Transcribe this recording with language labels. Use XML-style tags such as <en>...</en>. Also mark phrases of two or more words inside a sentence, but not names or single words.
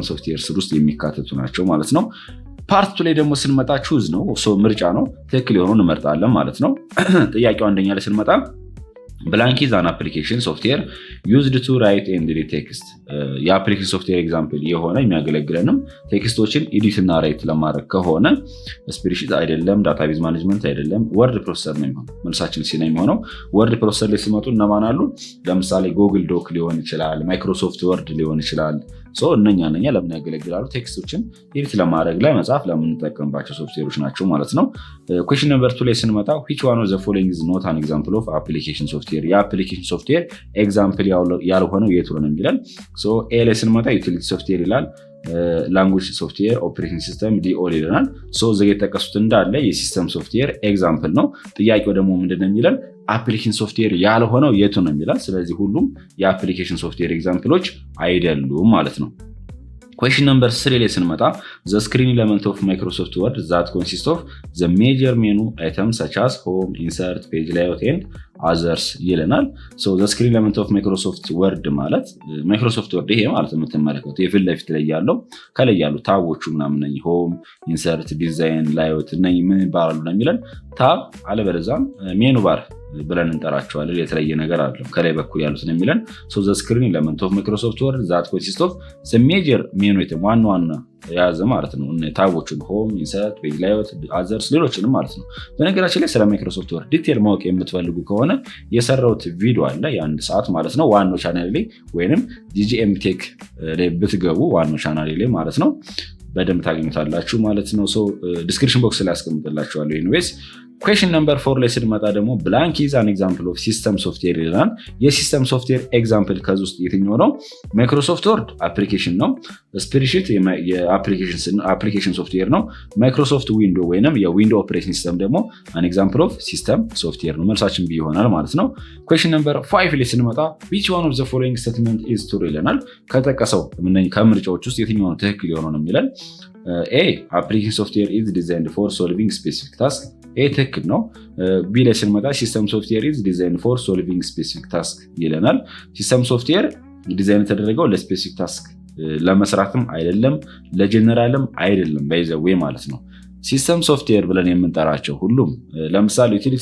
<am>ሶፍትዌር ስር ውስጥ የሚካተቱ ናቸው ማለት ነው። ፓርት 2 ላይ ደግሞ ስንመጣ ቹዝ ነው፣ ምርጫ ነው። ትክክል የሆነውን እንመርጣለን ማለት ነው። ጥያቄው አንደኛ ላይ ስንመጣ</am> <en>blank is an application software used to write and read text።</en> <am>የአፕሊኬሽን ሶፍትዌር ኤግዛምፕል የሆነ የሚያገለግለንም ቴክስቶችን ኤዲት እና ራይት ለማድረግ ከሆነ ስፕሬድሺት አይደለም፣</am> <en>database management</en> <am>አይደለም፣</am> <en>word processor</en> <am>ነው የሚሆነው። መልሳችን ሲ ነው የሚሆነው።</am> <en>word processor</en> <am>ላይ ሲመጡ እነማን አሉ? ለምሳሌ ጉግል ዶክ ሊሆን ይችላል፣ ማይክሮሶፍት ወርድ ሊሆን ይችላል። እነኛ ለምን ያገለግላሉ? ቴክስቶችን ኤዲት ለማድረግ ላይ መጻፍ ለምንጠቀምባቸው ሶፍትዌሮች ናቸው ማለት ነው።</am> <en>question number 2</en> <am>ላይ ስንመጣ</am> <en>which one of the following is not an example of application software?</en> <am>የአፕሊኬሽን ሶፍትዌር ኤግዛምፕል ያልሆነው የቱ ነው የሚለን። ኤ ላይ ስንመጣ</am> <en>utility software</en> <am>ይላል፣</am> <en>language software operating system</en> <am>ዲኦል ይለናል። እዚህ የተጠቀሱት እንዳለ የሲስተም ሶፍትዌር ኤግዛምፕል ነው። ጥያቄው ደግሞ ምንድነው የሚለን</am> <en>application software</en> <am>ያልሆነው የቱ ነው የሚላል። ስለዚህ ሁሉም የአፕሊኬሽን ሶፍትዌር ኤግዛምፕሎች አይደሉም ማለት ነው።</am> <en>Question number 3</en> <am>ላይ ስንመጣ the</am> <en>screen element of Microsoft Word that consists of the major menu items such as home, insert, page layout and others</en> <am>ይለናል። the</am> <en>screen element of Microsoft Word ማለት Microsoft Word</en> <am>ይሄ ማለት የምትመለከቱት የፊት ለፊት ላይ ያለው ከላይ ያሉ ታቦቹ ምናምን ነኝ</am> <en>home, insert, design, layout</en> <am>ነኝ ምን ይባላሉ ነው የሚለን ታብ አለበለዚያም</am> <en>menu bar</en> <am>ብለን እንጠራቸዋለን። የተለየ ነገር አይደለም ከላይ በኩል ያሉት ነው የሚለን።</am> <en>the screen element of Microsoft Word that consists of the major menu item</en> <am>ዋና የያዘ ማለት ነው። ታቦቹን</am> <en>home, insert, page layout, others</en> <am>ሌሎችንም ማለት ነው። በነገራችን ላይ ስለ ማይክሮሶፍት ወርድ ዲቴል ማወቅ የምትፈልጉ ከሆነ የሰራሁት ቪዲዮ አለ የ1 ሰዓት ማለት ነው ዋናው ቻናሌ ላይ ወይንም ጂጂኤም ቴክ ላይ ብትገቡ ዋናው ቻናሌ ላይ ማለት ነው በደንብ ታገኙታላችሁ ማለት ነው።</am> <en>description box</en> <am>ላይ አስቀምጥላችኋለሁ። ኢንዌስ</am> <en>Question number 4</en> <am>ላይ ስንመጣ ደግሞ</am> <en>blank is an example of system software</en> <am>ይላል። የሲስተም ሶፍትዌር ኤግዛምፕል ከዚህ ውስጥ የትኛው ነው? ማይክሮሶፍት ወርድ አፕሊኬሽን ነው። ስፕሬድሺት የአፕሊኬሽን ሶፍትዌር ነው። ማይክሮሶፍት ዊንዶ ወይንም የዊንዶ</am> <en>operating system</en> <am>ደግሞ</am> <en>an example of system software</en> <am>ነው። መልሳችን ቢ ይሆናል ማለት ነው።</am> <en>Question number 5</en> <am>ላይ ስንመጣ</am> <en>which one of the following statement is true</en> <am>ይለናል። ከተጠቀሰው ከምርጫዎች ውስጥ የትኛው ነው ትክክል የሆነው ነው የሚለን።</am> <en>A application software is designed for solving specific tasks</en> <am>ይሄ ትክክል ነው። ቢ ላይ ስንመጣ</am> <en>system software is design for solving specific task</en> <am>ይለናል።</am> <en>system software design</en> <am>የተደረገው ለስፔሲፊክ ታስክ ለመስራትም አይደለም ለጀነራልም አይደለም ባይዘዌ ማለት ነው።</am> <en>system software</en> <am>ብለን የምንጠራቸው ሁሉም ለምሳሌ ዩቲሊቲ</am>